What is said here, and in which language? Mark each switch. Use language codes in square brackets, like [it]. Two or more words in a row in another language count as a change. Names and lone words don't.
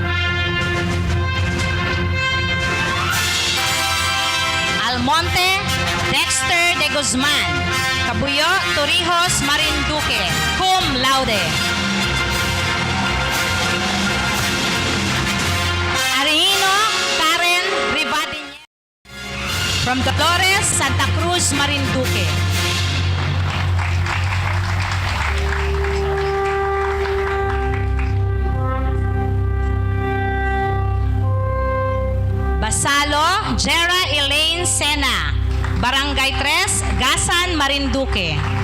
[en] Almonte Dexter de Guzman, Cabuyo Torrijos Marinduque, [la] cum laude. [en] Arino Karen Rivadinha, from Dolores, Santa Cruz, Marinduque. Basalo Jera Elaine Sena, Barangay 3, Gasan, Marinduque.